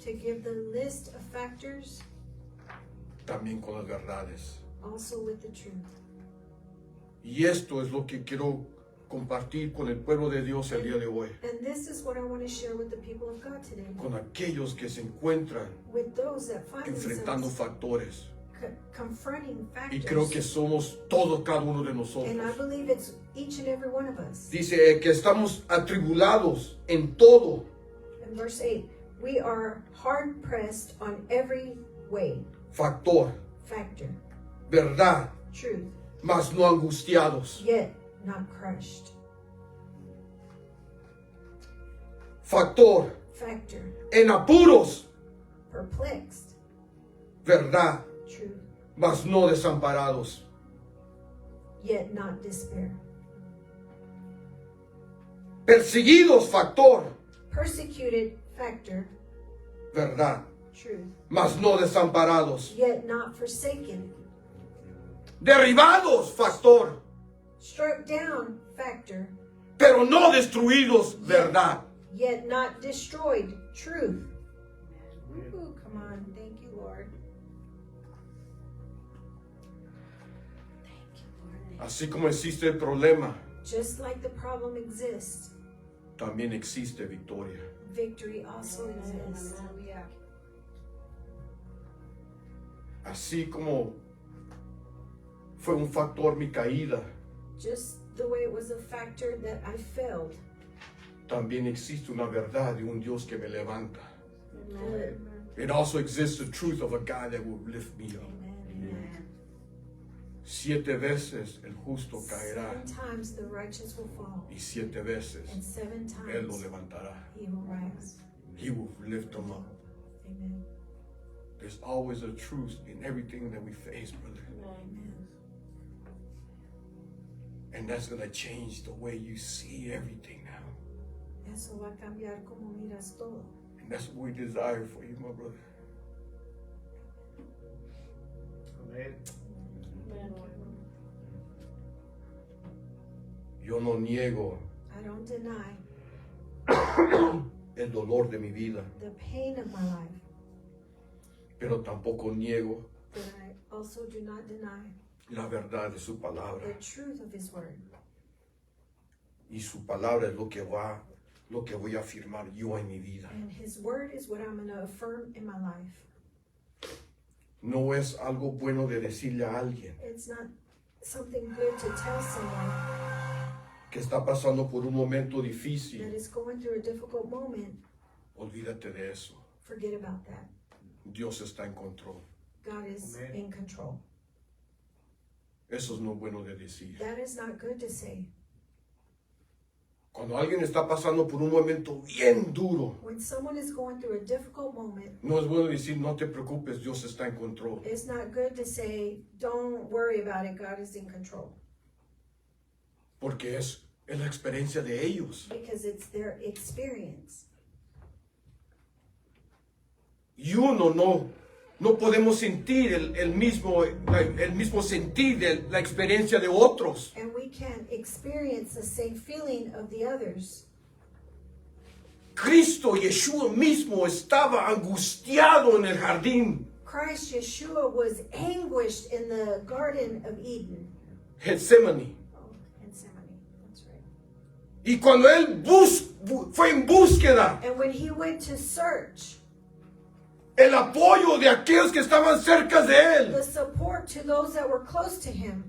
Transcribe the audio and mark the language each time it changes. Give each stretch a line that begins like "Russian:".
English: to give the list of factors,
Spanish: también con las verdades.
English: also with the truth.
Spanish: Y esto es lo que quiero compartir con el pueblo de Dios el día de hoy,
English: And this is what I want to share with the people of God today,
Spanish: con aquellos que se encuentran
English: with those that find
Spanish: enfrentando
English: themselves
Spanish: factores.
English: confronting
Spanish: Y creo que
English: factors.
Spanish: somos todos, cada uno de
English: And I
Spanish: nosotros.
English: believe it's each and every one of us.
Spanish: Dice que estamos atribulados en todo,
English: In verse 8, we are hard pressed on every way,
Spanish: factor,
English: factor,
Spanish: verdad,
English: truth,
Spanish: mas no angustiados.
English: yet not crushed.
Spanish: Factor,
English: Factor,
Spanish: en apuros,
English: perplexed,
Spanish: verdad,
English: truth,
Spanish: mas no desamparados.
English: yet not despair.
Spanish: Perseguidos, factor,
English: Persecuted, factor,
Spanish: verdad,
English: truth,
Spanish: mas no desamparados.
English: yet not forsaken.
Spanish: Derribados, factor,
English: Struck down, factor,
Spanish: pero no destruidos, verdad.
English: yet not destroyed, truth. Ooh, come on, thank you, Lord. Thank you, Lord.
Spanish: Así como existe el problema,
English: Just like the problem exists,
Spanish: también existe victoria.
English: victory also exists.
Spanish: Así como fue un factor mi caída,
English: Just the way it was a factor that I failed,
Spanish: también existe una verdad de un Dios que me levanta. the-
English: It also exists the truth of a God that will lift me up. Amen.
Spanish: 7 veces el justo caerá
English: 7 times the righteous will fall,
Spanish: y 7 veces
English: and 7
Spanish: Él lo
English: times
Spanish: levantará.
English: he will rise. He will lift them up. Amen. There's always a truth in everything that we face, brother. Amen. And that's going to change the way you see everything now.
Spanish: Eso va a cambiar como miras todo.
English: And that's what we desire for you, my brother. Amen.
Spanish: Yo no niego
English: I don't deny
Spanish: el dolor de mi vida,
English: the pain of my life,
Spanish: pero tampoco niego
English: but I also do not deny
Spanish: la verdad de su palabra.
English: the truth of his word.
Spanish: Y su palabra es lo que voy a afirmar yo en mi vida.
English: And his word is what I'm going to affirm in my life.
Spanish: No es algo bueno de decirle a alguien
English: It's not something good to tell someone
Spanish: que está pasando por un momento
English: that
Spanish: difícil.
English: is going through a difficult moment.
Spanish: Olvídate de eso.
English: Forget about that.
Spanish: Dios está en control.
English: God is Amen. in control.
Spanish: Eso es no bueno de decir.
English: That is not good to say.
Spanish: Cuando alguien está pasando por un momento bien duro,
English: When someone is going through a difficult moment,
Spanish: no es bueno decir no te preocupes, Dios está en control.
English: it's not good to say, don't worry about it, God is in control.
Spanish: Porque es la experiencia de ellos.
English: Because it's their experience.
Spanish: Y uno no podemos sentir el mismo sentir de la experiencia de otros.
English: And we can't experience the same feeling of the others.
Spanish: Cristo, Yeshua mismo, estaba angustiado en el jardín.
English: Christ Yeshua was anguished in the Garden of Eden.
Spanish: Getsemaní.
English: Oh, Gethsemane. That's right.
Spanish: Y cuando él fue en búsqueda
English: And when he went to search
Spanish: el apoyo de aquellos que estaban cerca de él,
English: the support to those that were close to him,